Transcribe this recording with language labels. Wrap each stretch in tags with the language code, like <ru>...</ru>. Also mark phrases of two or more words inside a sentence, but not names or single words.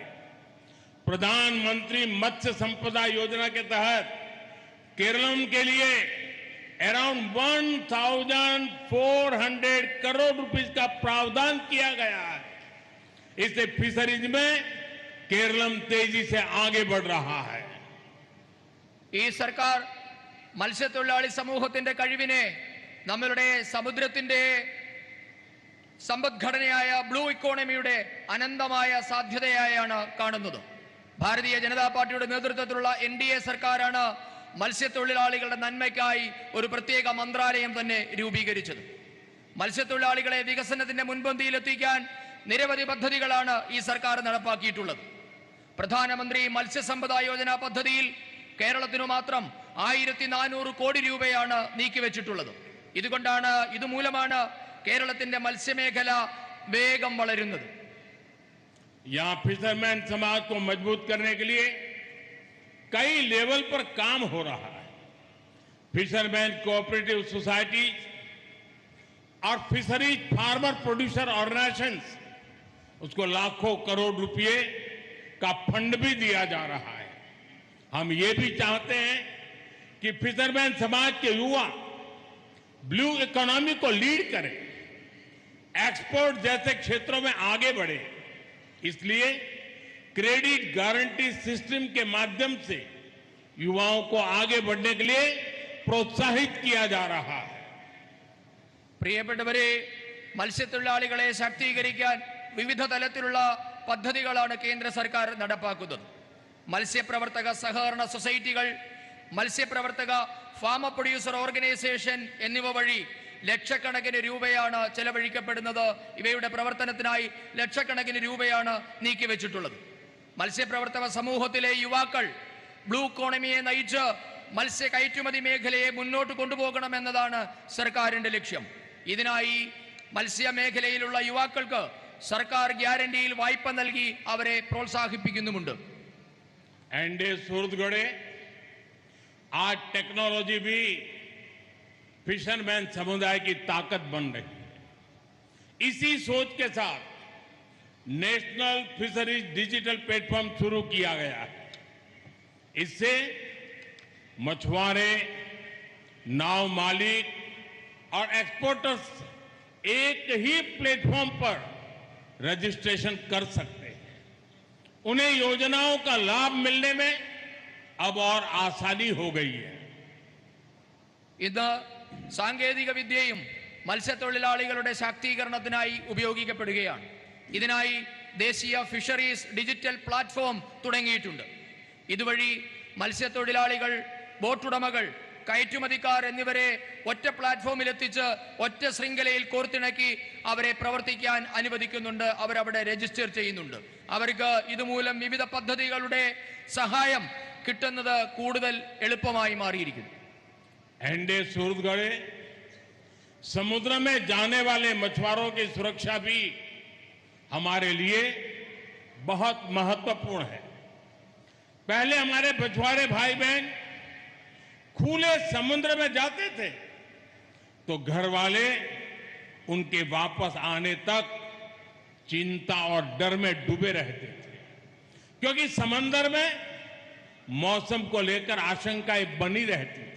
<hi>प्रधानमंत्री मत्स्य संपदा योजना के तहत केरलम के लिए अराउंड 1,400 करोड़ रुपीस का प्रावधान किया गया है. इससे फिशरीज में केरलम तेजी से आगे बढ़ रहा है.</hi> <ml>ഈ സർക്കാർ മത്സ്യത്തൊഴിലാളി സമൂഹത്തിന്റെ കഴിവിനെ നമ്മളുടെ സമുദ്രത്തിന്റെ സമ്പദ്ഘടനയായ</ml> <en>blue economy</en> <ml>അനന്തമായ സാധ്യതയായാണ് കാണുന്നത്. ഭാരതീയ ജനതാ പാർട്ടിയുടെ നേതൃത്വത്തിലുള്ള NDA സർക്കാരാണ് മത്സ്യത്തൊഴിലാളികളുടെ നന്മയ്ക്കായി ഒരു പ്രത്യേക മന്ത്രാലയം തന്നെ രൂപീകരിച്ചത്. മത്സ്യത്തൊഴിലാളികളെ വികസനത്തിന്റെ മുൻപന്തിയിലെത്തിക്കാൻ നിരവധി പദ്ധതികളാണ് ഈ സർക്കാർ നടപ്പാക്കിയിട്ടുള്ളത്. പ്രധാനമന്ത്രി മത്സ്യസമ്പദ യോജന പദ്ധതിയിൽ കേരളത്തിനു മാത്രം 1400 കോടി രൂപയാണ് നീക്കിവെച്ചിട്ടുള്ളത്. ഇതുമൂലമാണ് കേരളത്തിന്റെ മത്സ്യമേഖല വേഗം വളരുന്നത്.</ml> <hi>यहाँ फिशरमैन समाज को मजबूत करने के लिए कई लेवल पर काम हो रहा है.</hi> <en>fisherman cooperative society</en> <hi>और</hi> <en>fisheries farmer producer organisations</en> <hi>उसको लाखों करोड़ रुपए का फंड भी दिया जा रहा है. हम ये भी चाहते हैं कि फिशरमैन समाज के युवा</hi> <en>blue economy</en> <hi>को लीड करें, एक्सपोर्ट जैसे क्षेत्रों में आगे बढ़े. इसलिए</hi> <en>credit guarantee system</en> <hi>के माध्यम से युवाओं को आगे बढ़ने के लिए प्रोत्साहित किया जा रहा है.</hi> <ml>പ്രിയപ്പെട്ടവരെ, മത്സ്യത്തൊഴിലാളികളെ ശാക്തീകരിക്കാൻ വിവിധ തലത്തിലുള്ള പദ്ധതികളാണ് കേന്ദ്ര സർക്കാർ നടപ്പാക്കുന്നത്. മത്സ്യപ്രവർത്തക സഹകരണ സൊസൈറ്റികൾ, മത്സ്യപ്രവർത്തക</ml> <en>farmer producer organisation</en> <ml>എന്നിവ വഴി ലക്ഷക്കണക്കിന് രൂപയാണ് ചെലവഴിക്കപ്പെടുന്നത്. ഇവയുടെ പ്രവർത്തനത്തിനായി ലക്ഷക്കണക്കിന് രൂപയാണ് നീക്കിവെച്ചിട്ടുള്ളത്. മത്സ്യപ്രവർത്തക സമൂഹത്തിലെ യുവാക്കൾ</ml> <en>blue economy</en> <ml>നയിച്ച് മത്സ്യ കയറ്റുമതി മേഖലയെ മുന്നോട്ട് കൊണ്ടുപോകണമെന്നതാണ് സർക്കാരിന്റെ ലക്ഷ്യം. ഇതിനായി മത്സ്യമേഖലയിലുള്ള യുവാക്കൾക്ക് സർക്കാർ ഗ്യാരണ്ടിയിൽ വായ്പ നൽകി അവരെ പ്രോത്സാഹിപ്പിക്കുന്നുമുണ്ട്.</ml> <hi>एनडीए सूरतगढ़े आज टेक्नोलॉजी भी फिशरमैन समुदाय की ताकत बन रही है. इसी सोच के साथ</hi> <en>national fisheries digital platform</en> <hi>शुरू किया गया है. इससे मछुआरे, नाव मालिक और एक्सपोर्टर्स एक ही प्लेटफॉर्म पर रजिस्ट्रेशन कर सकते हैं. उन्हें योजनाओं का लाभ मिलने में अब और आसानी हो गई है.</hi> <ml>ഇന്ന് സാങ്കേതിക വിദ്യയും മത്സ്യത്തൊഴിലാളികളുടെ ശാക്തീകരണത്തിനായി ഉപയോഗിക്കപ്പെടുകയാണ്. ഇതിനായി ദേശീയ</ml> <en>fisheries digital platform</en> <ml>തുടങ്ങിയിട്ടുണ്ട്. ഇതുവഴി മത്സ്യത്തൊഴിലാളികൾ, ബോട്ടുടമകൾ, കയറ്റുമതിക്കാർ എന്നിവരെ ഒറ്റ പ്ലാറ്റ്ഫോമിൽ എത്തിച്ച് ഒറ്റ ശൃംഖലയിൽ കോർത്തിണക്കി അവരെ പ്രവർത്തിക്കാൻ അനുവദിക്കുന്നുണ്ട്. അവരവിടെ രജിസ്റ്റർ ചെയ്യുന്നുണ്ട്. അവർക്ക് ഇതുമൂലം വിവിധ പദ്ധതികളുടെ സഹായം കിട്ടുന്നത് കൂടുതൽ എളുപ്പമായി മാറിയിരിക്കുന്നു.</ml> <hi>एनडीए सूरतगढ़ समुद्र में जाने वाले मछुआरों की सुरक्षा भी हमारे लिए बहुत महत्वपूर्ण है. पहले हमारे मछुआरे भाई बहन खुले समुद्र में जाते थे तो घर वाले उनके वापस आने तक चिंता और डर में डूबे रहते थे, क्योंकि समंदर में मौसम को लेकर आशंकाएं बनी रहती थी.</hi>